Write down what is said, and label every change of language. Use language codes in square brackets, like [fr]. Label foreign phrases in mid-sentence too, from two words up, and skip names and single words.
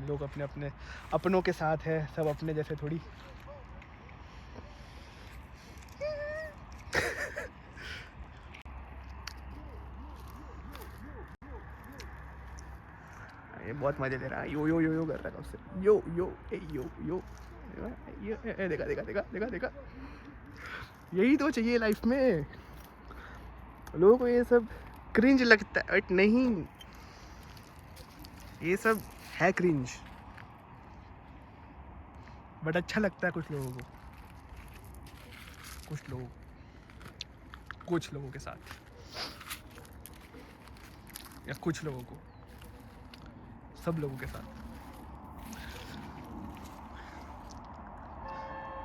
[hi] लोग अपने अपने अपनों के साथ है, सब अपने जैसे थोड़ी। ये बहुत मजे ले रहा है, यो यो यो यो कर रहा है उससे, यो यो ए यो यो यो ए, देखा देखा देखा देखा देखा। यही तो चाहिए लाइफ में। लोगों को ये सब क्रिंज लगता है, बट नहीं, ये सब है क्रिंज, बट अच्छा लगता है कुछ लोगों को, कुछ लोगों के साथ, या कुछ लोगों को, सब लोगों के साथ।